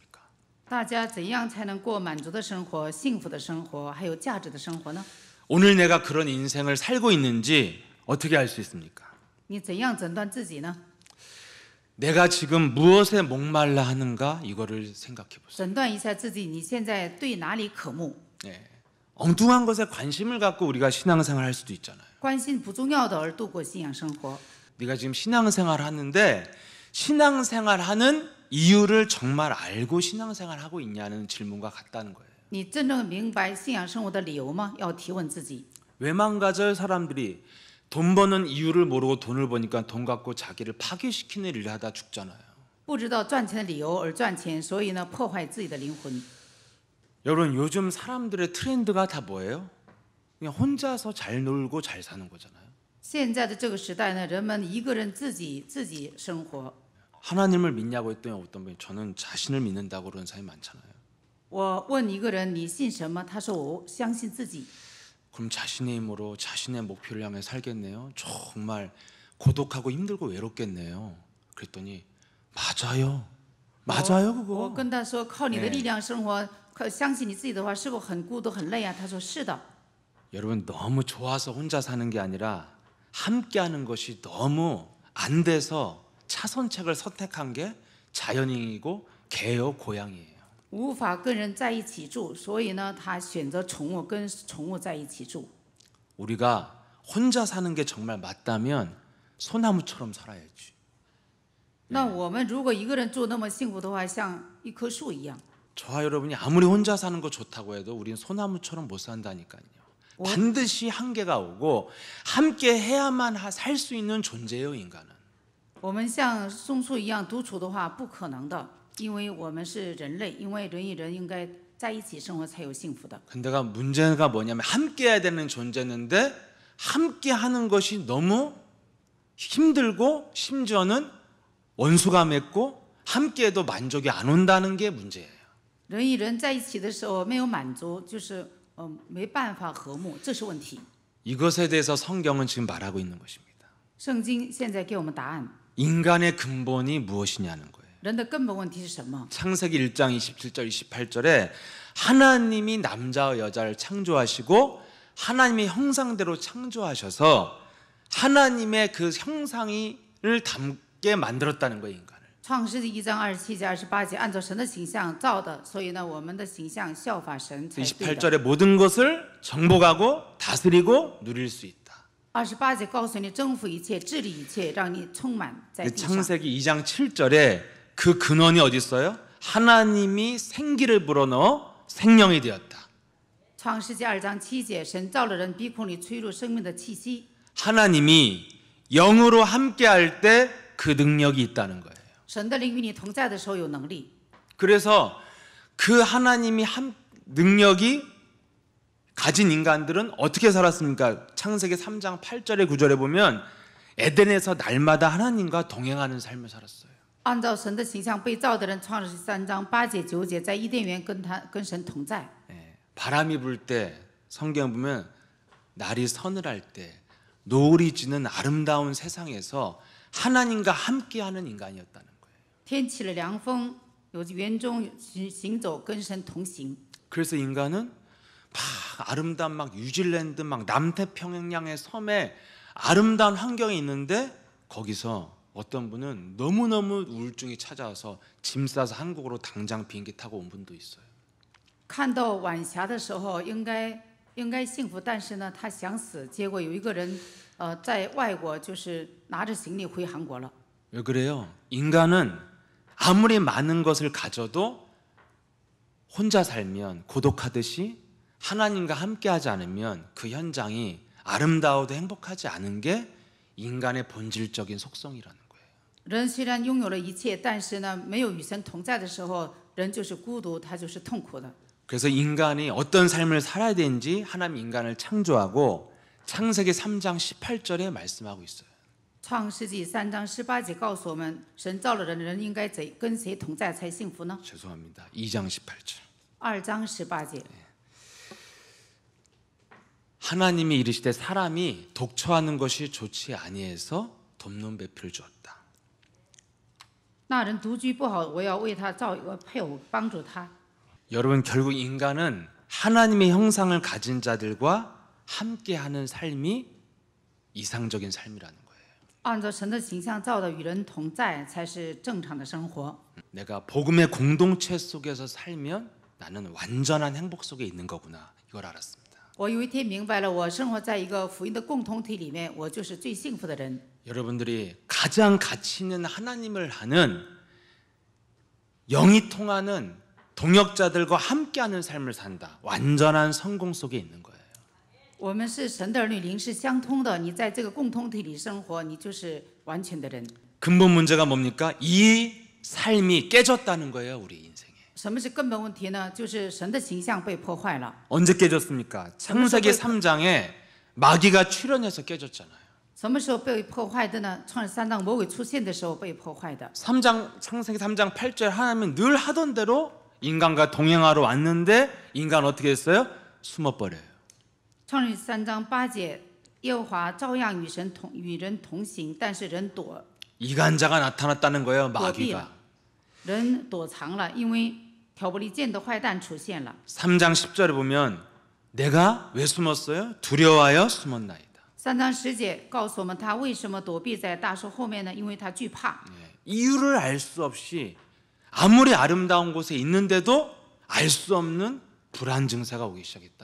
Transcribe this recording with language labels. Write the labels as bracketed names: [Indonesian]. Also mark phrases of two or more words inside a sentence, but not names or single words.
[Chinese] 大家怎样才能过满足的生活、幸福的生活，还有价值的生活呢？ [Korean] 오늘 내가 그런 인생을 살고 있는지 어떻게 알 수 있습니까? [Chinese] 你怎样诊断自己呢？ [Korean] 내가 지금 무엇에 목말라 하는가 이거를 생각해 보세요. [Chinese] 诊断一下自己，你现在对哪里渴慕？ [Korean] 네. 엉뚱한 것에 관심을 갖고 우리가 신앙생활 할 수도 있잖아요. [Chinese] 关心不重要的而度过信仰生活。 [Korean] 네가 지금 신앙생활 하는데 신앙생활 하는 이유를 정말 알고 신앙생활 하고 있냐는 질문과 같다는 거예요. [Chinese] 你真正明白信仰生活的理由吗？要提问自己。 [Korean] 외망가절 사람들이 돈 버는 이유를 모르고 돈을 버니까 돈 갖고 자기를 파괴시키는 일을 하다 죽잖아요. [Chinese] 不知道赚钱的理由而赚钱，所以呢破坏自己的灵魂。 [Korean] 여러분 요즘 사람들의 트렌드가 다 뭐예요? 그냥 혼자서 잘 놀고 잘 사는 거잖아요. [Chinese] 现在的这个时代呢，人们一个人自己生活， [Korean] 하나님을 믿냐고 했더니 어떤 분이 저는 자신을 믿는다고 그러는 사람이 많잖아요. [Chinese] 我问一个人你信什么？他说我相信自己。 [Korean] 그럼 자신의 힘으로 자신의 목표를 향해 살겠네요. 정말 고독하고 힘들고 외롭겠네요. 그랬더니 맞아요. 맞아요 [Chinese] 我 [Korean] 그거. [Chinese] 跟他说靠你的力量生活，相信你自己的话，是否很孤独很累啊？他说是的。 [Korean] 여러분 너무 좋아서 혼자 사는 게 아니라 함께하는 것이 너무 안 돼서 차선책을 선택한 게 자연인이고 개요 고양이에요. [Chinese] 无法跟人在一起住，所以呢，他选择宠物，跟宠物在一起住。 [Korean] 우리가 혼자 사는 게 정말 맞다면 소나무처럼 살아야지. [Chinese] 那我们如果一个人住那么幸福的话，像一棵树一样。 [Korean] 저와 여러분이 아무리 혼자 사는 거 좋다고 해도 우리는 소나무처럼 못 산다니까요. 반드시 한계가 오고 함께 해야만 살 수 있는 존재예요, 인간은. [Chinese] 我们像松树一样独处的话，不可能的，因为我们是人类，因为人与人应该在一起生活才有幸福的。 [Korean] 근데가 문제가 뭐냐면 함께 해야 되는 존재인데 함께 하는 것이 너무 힘들고 심지어는 원수가 맺고 함께 해도 만족이 안 온다는 게 문제예요. [Chinese] 人与人在一起的时候没有满足，就是没办法和睦，这是问题。 [Korean] 이것에 대해서 성경은 지금 말하고 있는 것입니다. [Chinese] 圣经现在给我们答案， [Korean] 인간의 근본이 무엇이냐는 거예요. [Chinese] 人的根本问题是什么？ [Korean] 창세기 1장 27절 28절에 하나님이 남자와 여자를 창조하시고 하나님의 형상대로 창조하셔서 하나님의 그 형상을 담게 만들었다는 거예요, 인간을. [Chinese] 创世纪1章27节28节，按照神的形象造的，所以呢，我们的形象效法神才对的。 [Korean] 28절에 모든 것을 정복하고 다스리고 누릴 수 있다. [Chinese] 28 节告诉你征服一切，治理一切，让你充满在地上。 [Korean] 창세기 2장 7절에 그 근원이 어디 있어요? 하나님이 생기를 불어넣어 생명이 되었다. [Chinese] 创世纪2章7节，神造了人，鼻孔里吹入生命的气息。 [Korean] 하나님이 영으로 함께할 때 그 능력이 있다는 거예요. [Chinese] 神的灵与你同在的时候有能力。 [Korean] 그래서 그 하나님이 능력이 가진 인간들은 어떻게 살았습니까? 창세기 3장 8절에 9절에 보면 에덴에서 날마다 하나님과 동행하는 삶을 살았어요. [Chinese] 按照神的形象被造的人，创世纪3章8节9节，在伊甸园跟神同在。 [Korean] 바람이 불 때 성경 보면 날이 서늘할 때 노을이 지는 아름다운 세상에서 하나님과 함께하는 인간이었다는 거예요. [Chinese] 天起了凉风，有园中行走，跟神同行。 [Korean] 그래서 인간은 막 아름다운 막 뉴질랜드 막 남태평양의 섬에 아름다운 환경에 있는데 거기서 어떤 분은 너무너무 우울증이 찾아와서 짐 싸서 한국으로 당장 비행기 타고 온 분도 있어요. [Chinese] 看到晚霞的时候，应该幸福，但是呢，他想死，结果有一个人，在外国就是拿着行李回韩国了。 [Korean] 왜 그래요? 인간은 아무리 많은 것을 가져도 혼자 살면 고독하듯이 하나님과 함께하지 않으면 그 현장이 아름다워도 행복하지 않은 게 인간의 본질적인 속성이라는 거예요. [Chinese] 人虽然拥有了一切，但是呢，没有与神同在的时候，人就是孤独，他就是痛苦的。 [Korean] 그래서 인간이 어떤 삶을 살아야 되는지 하나님 인간을 창조하고 창세기 3장 18절에 말씀하고 있어요. [Chinese] 创世纪3章18节告诉我们，神造了人，人应该跟谁同在才幸福呢？ [Korean] 죄송합니다. 2장 18절. [Chinese] 2 章18节， [Korean] 하나님이 이르시되 사람이 독처하는 것이 좋지 아니해서 돕는 배필을 주었다. [Chinese] 那人独居不好，我要为他造一个配偶，帮助他。 [Korean] 여러분 결국 인간은 하나님의 형상을 가진 자들과 함께하는 삶이 이상적인 삶이라는 거예요. [Chinese] 按照神的形象造的，与人同在才是正常的生活。 [Korean] 내가 복음의 공동체 속에서 살면 나는 완전한 행복 속에 있는 거구나. 이걸 알았습니다. [Chinese] 我有一天明白了，我生活在一个福音的共同体里面，我就是最幸福的人。 [Korean] 여러분들이 가장 가치 있는 하나님을 아는 영이 통하는 동역자들과 함께하는 삶을 산다. 완전한 성공 속에 있는 거예요. [Chinese] 我们是神的儿女，灵是相通的。你在这个共同体里生活，你就是完全的人。 [Korean] 근본 문제가 뭡니까? 이 삶이 깨졌다는 거예요, 우리 인생에. [Chinese] 什么是根本问题呢？就是神的形象被破坏了。 [Korean] 언제 깨졌습니까? 창세기 3장에 마귀가 출현해서 깨졌잖아요. [Chinese] 什么时候被破坏的呢？创世3章魔鬼出现的时候被破坏的。 [Korean] 창세기 3장 8절 하나님은 늘 하던 대로 인간과 동행하러 왔는데 인간 어떻게 했어요? 숨어버려요. [Chinese] 创世3章8节，耶和华照样与人同行，但是人 [Korean] 이간자가 나타났다는 거예요. [Chinese] 躲避 [Korean] 마귀가. [Chinese] 了，人躲藏了，因为挑拨离间的坏蛋出现了。 [Korean] 3장 10절에 보면 내가 왜 숨었어요? 두려워하여 숨었나이다. [Chinese] 3 章10节告诉我们，他为什么躲避在大树后面呢？因为他惧怕。 [Korean] 이유를 알 수 없이 아무리 아름다운 곳에 있는데도 알 수 없는 불안 증세가 오기 시작했다.